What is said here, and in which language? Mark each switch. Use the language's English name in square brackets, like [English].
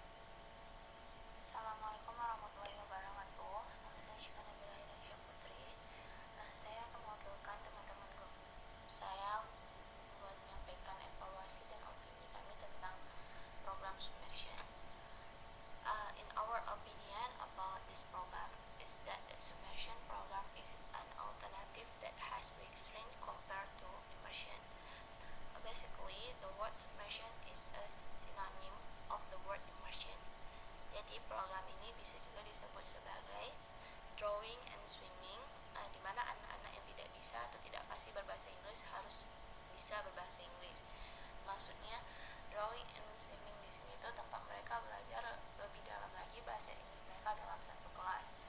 [Arabic] Assalamualaikum warahmatullahi wabarakatuh. [Indonesian] Nama saya Syifa Nabila Indonesia Putri. Saya akan mewakilkan teman-teman grup saya buat menyampaikan evaluasi dan opini kami tentang program submersion. [English] In our opinion about this program is that the submersion program is an alternative that has weak strength compared to immersion. Basically, the word submersion is a synonym of the word immersion. [Indonesian] Jadi program ini bisa juga disebut sebagai [English] drawing and swimming, [Indonesian] di mana anak-anak yang tidak bisa atau tidak fasih berbahasa Inggris harus bisa berbahasa Inggris. Maksudnya [English] drawing and swimming [Indonesian] di sini itu tempat mereka belajar lebih dalam lagi bahasa Inggris mereka dalam satu kelas.